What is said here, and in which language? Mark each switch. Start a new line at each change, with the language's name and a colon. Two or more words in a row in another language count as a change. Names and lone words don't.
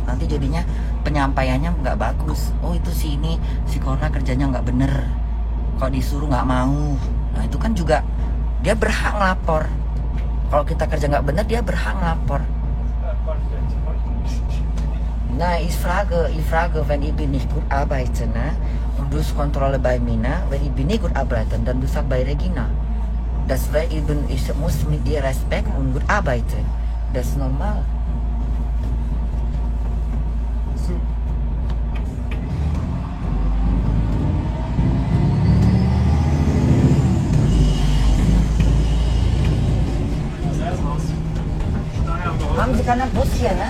Indonesian: Nanti jadinya penyampaiannya nggak bagus. Oh itu si Korna kerjanya nggak bener, kok disuruh nggak mau. Nah itu kan juga dia berhak ngelapor. Kalau kita kerja nggak bener, dia berhak ngelapor. Nah,
German: ich frage, wenn ich bin nicht gut arbeiten, und du Kontrolle bei Mina, wenn ich bin nicht gut arbeiten, dann du sagst bei Regina. Das wäre eben, ich muss mit dir Respekt und gut arbeiten. Das ist normal. Haben Sie keine Bus hier, ne?